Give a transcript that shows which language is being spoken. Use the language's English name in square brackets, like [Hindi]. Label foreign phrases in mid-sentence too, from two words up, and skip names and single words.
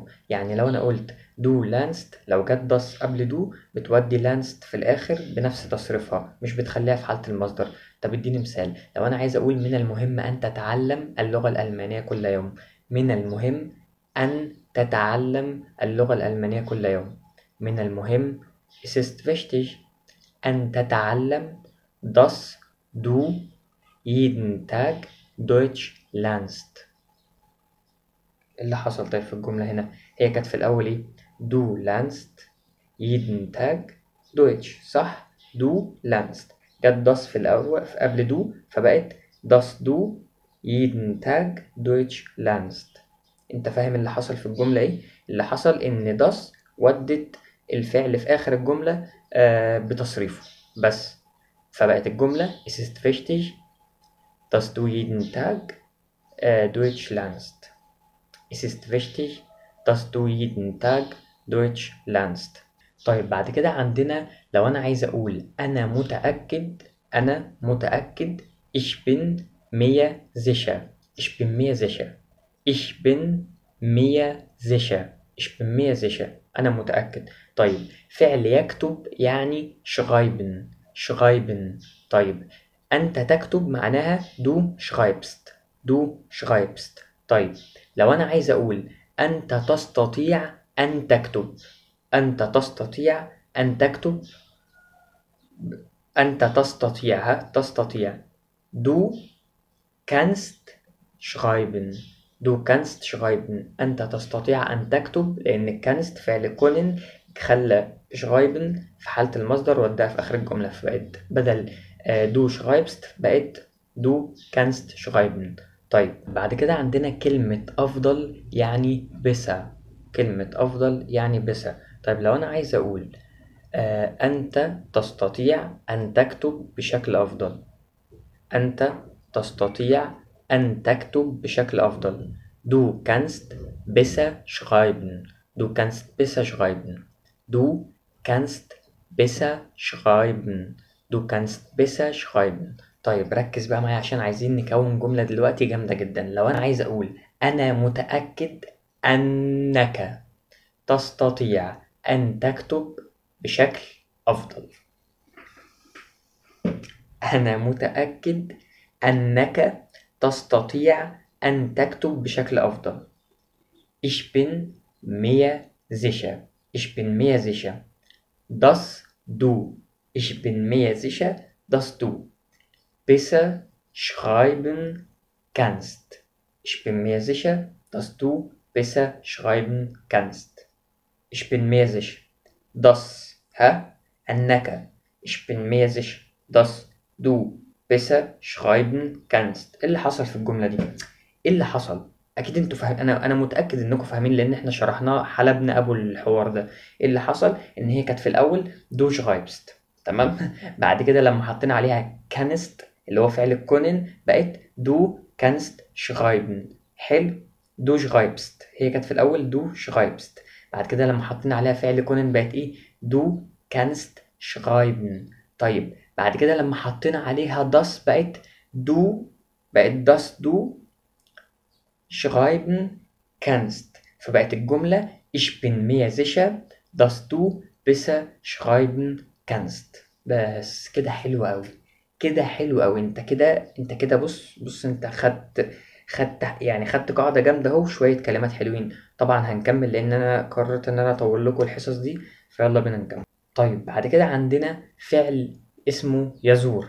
[Arabic] يعني لو أنا قلت [German] do lernst، [Arabic] لو جت DOS قبل do بتودي lernst في الآخر بنفس تصريفها، مش بتخليها في حالة المصدر. طب اديني مثال. لو أنا عايز أقول من المهم أن تتعلم اللغة الألمانية كل يوم. من المهم أن تتعلم اللغة الألمانية كل يوم. من المهم [German] Es ist wichtig [Arabic] أن تتعلم [German] dass du jeden Tag Deutsch lernst. [Arabic] اللي حصل طيب في الجملة هنا، هي كانت في الأول إيه؟ [German] Du lernst jeden Tag Deutsch، صح؟ Du lernst جت das [Arabic] في الأول في قبل [German] du، فبقت dass du jeden Tag Deutsch lernst. [Arabic] أنت فاهم اللي حصل في الجملة إيه؟ اللي حصل إن das ودت الفعل في آخر الجملة بتصريفه بس، فبقت الجملة [German] Es ist wichtig dass du jeden Tag Deutsch lernst. Es ist wichtig dass du jeden Tag Deutsch lernst. [Arabic] طيب بعد كده عندنا لو أنا عايز أقول أنا متأكد [German] ich bin mir sicher. [Arabic] أنا متأكد. طيب فعل يكتب يعني schreiben. طيب أنت تكتب معناها [German] du schreibst. [Arabic] طيب لو أنا عايز أقول أنت تستطيع أن تكتب. أنت تستطيع. [German] Du kannst schreiben. [Arabic] أنت تستطيع أن تكتب، لأن kannst فعل كونن خلى schreiben في حالة المصدر وداها في آخر الجملة، فبقت بدل [German] du schreibst [Arabic] بقت [German] du kannst schreiben. [Arabic] طيب بعد كده عندنا كلمة أفضل يعني besser. طيب لو أنا عايز أقول أنت تستطيع أن تكتب بشكل أفضل. أنت تستطيع أن تكتب بشكل أفضل. [German] Du kannst besser schreiben. Du kannst besser schreiben. Du kannst besser schreiben. Du kannst besser schreiben. [Arabic] طيب ركز بقى معايا عشان عايزين نكون جملة دلوقتي جامدة جدا. لو أنا عايز أقول أنا متأكد أنك تستطيع أن تكتب بشكل أفضل. أنا متأكد أنك تستطيع أن تكتب بشكل أفضل. [German] Ich bin mir sicher. Dass du. Ich bin mir sicher, dass du besser schreiben kannst. Ich bin mir sicher, dass du besser schreiben kannst. Ich bin mir sicher, dass أنك. Ich bin mir sicher, dass du. besser schreiben kannst. [Arabic] ايه اللي حصل في الجملة دي؟ ايه اللي حصل؟ اكيد انتوا فاهم، انا متأكد انكم فاهمين لان احنا شرحناه حلبنا ابو الحوار ده. ايه اللي حصل؟ ان هي كانت في الاول [German] du schreibst، [Arabic] تمام. بعد كده لما حطينا عليها kannst اللي هو فعل الكونن بقت [German] du kannst schreiben. [Arabic] حلو. [German] du schreibst [Arabic] هي كانت في الاول [German] du schreibst، [Arabic] بعد كده لما حطينا عليها فعل كونن بقت ايه؟ [German] du kannst schreiben. [Arabic] طيب بعد كده لما حطينا عليها das بقت [German] das du schreiben kannst، [Arabic] فبقت الجملة [German] ich bin mir sicher dass du besser schreiben kannst. [Arabic] بس كده حلو أوي، كده حلو أوي. انت كده بص انت خدت قاعدة جامدة اهو، شوية كلمات حلوين. طبعا هنكمل لأن أنا قررت إن أنا أطول لكم الحصص دي، فيلا بينا نكمل. طيب بعد كده عندنا فعل اسمه يزور.